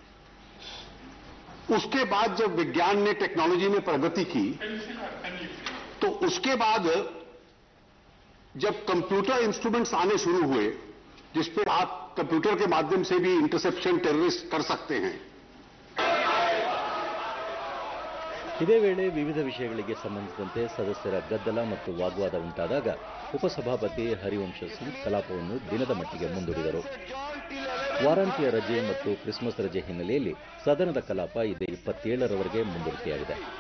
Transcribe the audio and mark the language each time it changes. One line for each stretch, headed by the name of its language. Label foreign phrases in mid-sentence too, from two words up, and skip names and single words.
Hindi: उसके बाद जब विज्ञान ने, टेक्नोलॉजी ने प्रगति की तो उसके बाद जब
English: computer instruments
Hindi: आने शुरू हुए जिसपे आप कंप्यूटर के माध्यम से भी
English: interception terrorist
Hindi: कर सकते हैं.
Kannada: ಇದೇ ವೇಳೆ ವಿವಿಧ ವಿಷಯಗಳಿಗೆ ಸಂಬಂಧಿಸಿದಂತೆ ಸದಸ್ಯರ ಗದ್ದಲ ಮತ್ತು ವಾಗ್ವಾದ ಉಂಟಾದಾಗ ಉಪಸಭಾಪತಿ ಹರಿವಂಶ ಸಿಂಗ್ ಕಲಾಪವನ್ನು ದಿನದ ಮಟ್ಟಿಗೆ ಮುಂದೂಡಿದರು. ವಾರಾಂತ್ಯ ರಜೆ ಮತ್ತು ಕ್ರಿಸ್ಮಸ್ ರಜೆ ಹಿನ್ನೆಲೆಯಲ್ಲಿ ಸದನದ ಕಲಾಪ ಇದೇ 27ರವರೆಗೆ ಮುಂದೂಡಿಕೆಯಾಗಿದೆ.